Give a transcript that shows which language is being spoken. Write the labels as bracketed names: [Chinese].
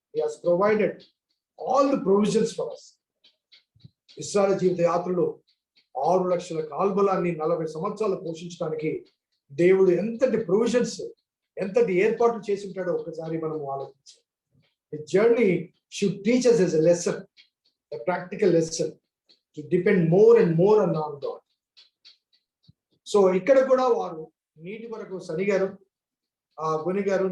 [English] He has provided all the provisions for us. [Telugu] ఇశ్రాయేలు జీవిత యాత్రలో 6 లక్షల కాల్బలాన్ని 40 సంవత్సరాలు పోషించడానికి దేవుడు ఎంతటి ప్రొవిజన్స్, ఎంతటి ఏర్పాట్లు చేసి ఉంటాడో ఒకసారి మనం ఆలోచించాలి. [English] The journey should teach us as a lesson, a practical lesson, to depend more and more on God. [Telugu] So ఇక్కడ కూడా వారు నీటి కొరకు సనిగారు, గొనిగారు.